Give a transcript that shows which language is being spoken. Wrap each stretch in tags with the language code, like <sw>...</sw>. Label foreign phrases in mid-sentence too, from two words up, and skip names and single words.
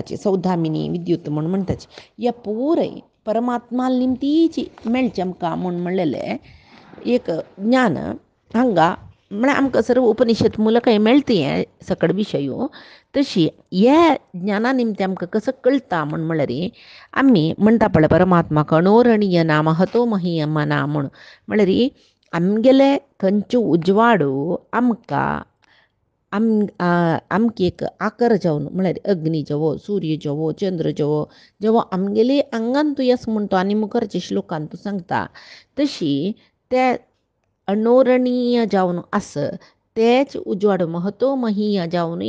<kok>म्हणटाचे सौधामिनी विद्युत म्हूण म्हणटाचे हे पुराय परमात्मा निमतीची मेळचें आमकां म्हूण म्हणलेलें एक ज्ञान हांगा म्हळ्यार आमकां सर्व उपनिशद मुलक हें मेळटा हें सकड विशयो तशी ह्या ज्ञाना निमतें आमकां कसो कळटा म्हणल्यार आमी म्हणटा पळय परमात्माक</kok> <sa>अणोरणीय नाम हतो महीयम</sa> <kok>ना म्हणल्यार आमगेले खंयच्यो उजवाडो आमकां आमकां एक आकार जावन म्हळ्यार अग्नी जवो सूर्य जवो चंद्र जवो जेवो आमगेली आंगान तूं येस म्हणटा आनी मुखारच्या श्लोकान तूं सांगता तशी ते अणोरणीय जावन आस तेच उजवाड महत्व महीय जावनूय</kok>